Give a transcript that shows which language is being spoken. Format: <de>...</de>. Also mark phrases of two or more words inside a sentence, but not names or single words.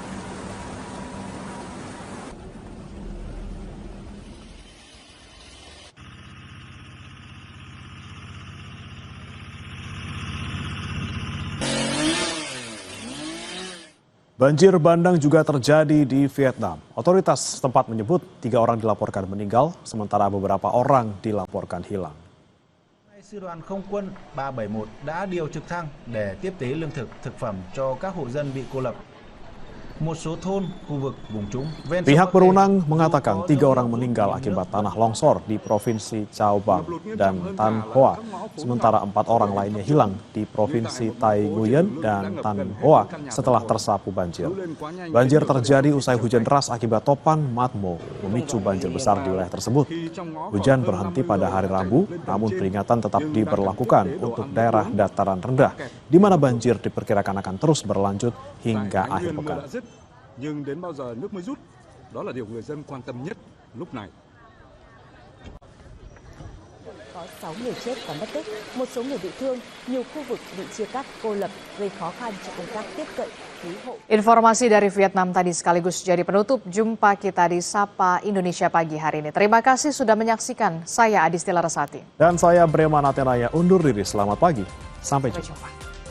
<id>Banjir bandang juga terjadi di Vietnam. Otoritas setempat menyebut 3 orang dilaporkan meninggal, sementara beberapa orang dilaporkan hilang.</id> <vi>Sư đoàn không quân 371 đã điều trực thăng để tiếp tế lương thực, thực phẩm cho các hộ dân bị cô lập. Một số thôn, khu vực vùng trũng ven</vi> <id>Pihak berwenang mengatakan 3 orang meninggal akibat tanah longsor di Provinsi Cao Bang dan Tan Hoa, sementara 4 orang lainnya hilang di Provinsi Tai Nguyen dan Tan Hoa setelah tersapu banjir. Banjir terjadi usai hujan deras akibat topan Matmo memicu banjir besar di wilayah tersebut. Hujan berhenti pada hari Rabu, namun peringatan tetap diberlakukan untuk daerah dataran rendah, di mana banjir diperkirakan akan terus berlanjut hingga akhir pekan.</id> <vi>Nhưng đến bao giờ nước mới rút, đó là điều người dân quan tâm nhất lúc này. Có 6 người chết và mất tích, một số người bị thương, nhiều khu vực bị chia cắt cô lập gây khó khăn cho công tác tiếp cận cứu hộ.</vi> <id>Informasi dari Vietnam tadi sekaligus jadi penutup jumpa kita di Sapa Indonesia Pagi hari ini. Terima kasih sudah menyaksikan. Saya Adisty Larasati. Dan saya Breman Atenaya undur diri. Selamat pagi. Sampai jumpa.</id>